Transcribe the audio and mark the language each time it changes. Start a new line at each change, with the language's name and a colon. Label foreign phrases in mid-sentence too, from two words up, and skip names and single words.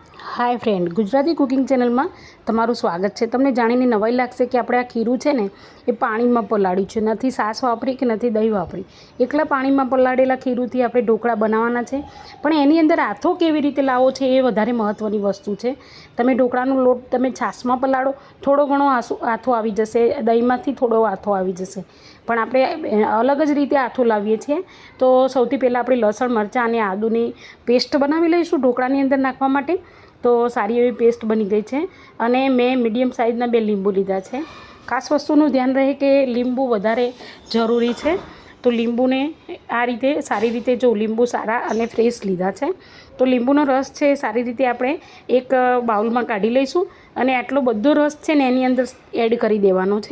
English: hi friend,
Gujarati: गुजराती
English: cooking channel
Gujarati: મેં તમારું સ્વાગત હૈ। તમને જાણીને નવાઈ લાગશે કિ આપણે આ ખીરૂ છે ને એ પાણીમાં પલાળ્યું છે, નથી સાસ વાપરી કે નથી દહી વાપરી। એકલા પાણીમાં પલાળેલા ખીરૂથી આપણે ઢોકળા બનાવવાના છે, પણ એની અંદર આથો કેવી રીતે લાવવો છે એ વધારે મહત્વની વસ્તુ છે। તમે ઢોકળાનો લોટ તમે છાસમાં પલાળો, થોડો ઘણો આથો આવી જશે, દહીંમાંથી થોડો આથો આવી જશે, પણ આપણે અલગ જ રીતે આથો લાવીએ છીએ। તો સૌથી પહેલાં આપણે લસણ મરચાં અને આદુની પેસ્ટ બનાવી લઈશું ઢોકળાની અંદર નાખવા માટે। તો સારી એવી પેસ્ટ બની ગઈ છે અને મેં મીડિયમ સાઇઝના 2 લીંબુ લીધા છે। ખાસ વસ્તુનું ધ્યાન રહે કે લીંબુ વધારે જરૂરી છે, તો લીંબુને આ રીતે સારી રીતે જો લીંબુ સારા અને ફ્રેશ લીધા છે તો લીંબુનો રસ છે સારી રીતે આપણે એક બાઉલમાં કાઢી લઈશું અને આટલો બધો રસ છે ને એની અંદર એડ કરી દેવાનો છે।